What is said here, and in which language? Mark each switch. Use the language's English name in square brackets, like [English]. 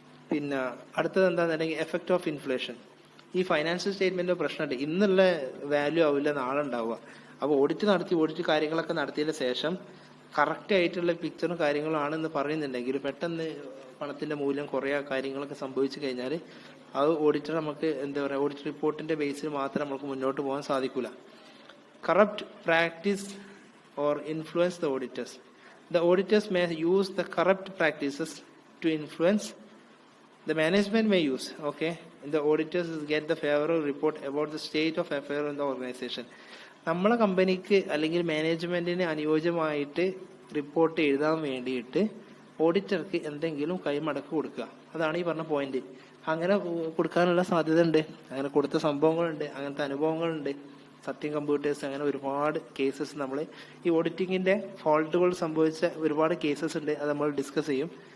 [Malayalam] പിന്നെ അടുത്തത് എന്താണെന്നുണ്ടെങ്കിൽ effect of inflation. ഈ ഫൈനാൻഷ്യൽ സ്റ്റേറ്റ്മെന്റിന്റെ പ്രശ്നമുണ്ട്, ഇന്നുള്ള വാല്യൂ ആവില്ല നാളെ ഉണ്ടാവുക. അപ്പോൾ ഓഡിറ്റ് കാര്യങ്ങളൊക്കെ നടത്തിയതിന് ശേഷം കറക്റ്റ് ആയിട്ടുള്ള പിക്ചറും കാര്യങ്ങളും ആണെന്ന് പറയുന്നുണ്ടെങ്കിൽ പെട്ടെന്ന് പണത്തിന്റെ മൂല്യം കുറയാ കാര്യങ്ങളൊക്കെ സംഭവിച്ചു കഴിഞ്ഞാൽ അത് ഓഡിറ്റർ നമുക്ക് എന്താ പറയുക, ഓഡിറ്റ് റിപ്പോർട്ടിന്റെ ബേസിൽ മാത്രം നമുക്ക് മുന്നോട്ട് പോകാൻ സാധിക്കില്ല. Corrupt practice [English] or influence the auditors. The auditors may use the corrupt practices to influence. The management may use, okay, the auditors get the favorable report about the state of affairs in the organization. [Malayalam] നമ്മളെ കമ്പനിക്ക് അല്ലെങ്കിൽ മാനേജ്മെന്റിന് അനുയോജ്യമായിട്ട് report എഴുതാൻ വേണ്ടിയിട്ട് ഓഡിറ്റർക്ക് എന്തെങ്കിലും കൈമടക്ക് കൊടുക്കുക. അതാണ് ഈ പറഞ്ഞ പോയിന്റ്. അങ്ങനെ കൊടുക്കാനുള്ള സാധ്യത ഉണ്ട്, അങ്ങനെ കൊടുത്ത സംഭവങ്ങളുണ്ട്, അങ്ങനത്തെ അനുഭവങ്ങളുണ്ട്. സത്യം കമ്പ്യൂട്ടേഴ്സ്, അങ്ങനെ ഒരുപാട് കേസസ് നമ്മൾ ഈ ഓഡിറ്റിങ്ങിന്റെ ഫോൾട്ടുകൾ സംഭവിച്ച ഒരുപാട് കേസസ് ഉണ്ട്, അത് നമ്മൾ ഡിസ്കസ് ചെയ്യും.